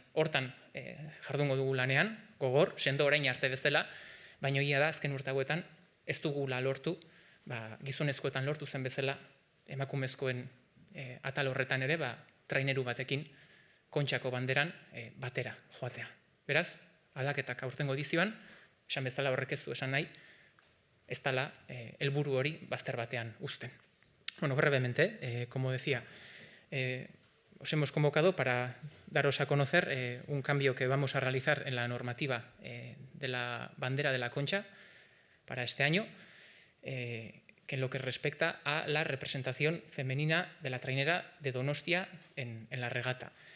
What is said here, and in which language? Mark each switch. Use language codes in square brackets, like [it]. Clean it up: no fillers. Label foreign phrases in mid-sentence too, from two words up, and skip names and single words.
[eu] Hortan jardungo dugu lanean, gogor, sendo orain arte bezala, baina egia da azken urte hauetan ez dugula lortu, gizonezkoetan lortu zen bezala, emakumezkoen atal horretan ere, traineru batekin Kontxako banderan batera joatea. Beraz, aldaketak aurtengo edizioan, esan bezala horrek ez du esan nahi, ez dela helburu hori bazter batean uzten. [es] Bueno, brevemente, como decía, os hemos convocado para daros a conocer un cambio que vamos a realizar en la normativa de la bandera de la Concha para este año, que en lo que respecta a la representación femenina de la trainera de Donostia en la regata.